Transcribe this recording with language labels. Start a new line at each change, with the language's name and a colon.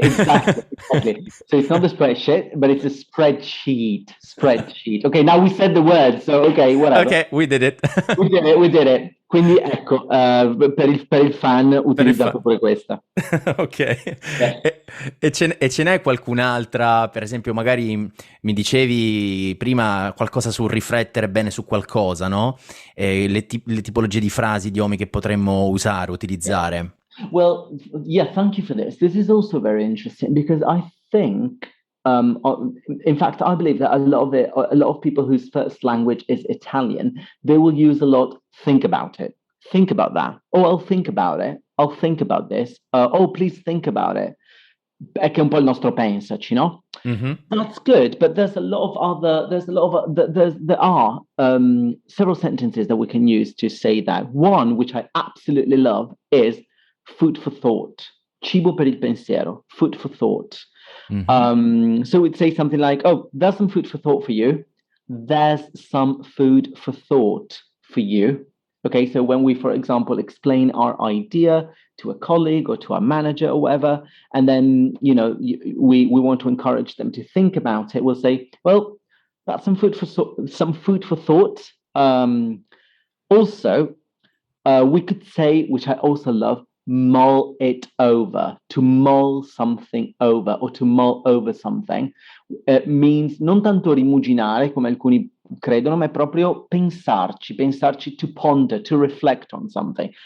English: So it's not the spreadsheet, but it's a spreadsheet. Okay, now we said the word, so okay, whatever. Okay, we did it. we did it.
Italian: Quindi ecco, per il fan utilizzato pure questa.
English: Ok. Yeah.
Italian: E ce n'è qualcun'altra, per esempio magari mi dicevi prima qualcosa sul riflettere bene su qualcosa, no? Le tipologie di frasi, idiomi che potremmo usare, utilizzare.
English: Yeah. Well, yeah, thank you for this. This is also very interesting because I think in fact, I believe that a lot of people whose first language is Italian, they will use a lot, think about it, think about that. Oh, I'll think about it. I'll think about this. Oh, please think about it.
Italian: È che un po' il nostro pensaci, no? Mm-hmm.
English: That's good, but there are several sentences that we can use to say that. One, which I absolutely love, is food for thought.
Italian: Cibo per il pensiero,
English: food for thought.
Italian: Mm-hmm.
English: So we'd say something like, oh, there's some food for thought for you. There's some food for thought for you. Okay, so when we, for example, explain our idea to a colleague or to our manager or whatever, and then, we want to encourage them to think about it, we'll say, well, that's some food for thought. Also, we could say, which I also love, mull it over, to mull something over or to mull over something. It means
Italian: non tanto rimuginare come alcuni credono, ma è proprio pensarci,
English: to ponder, to reflect on something.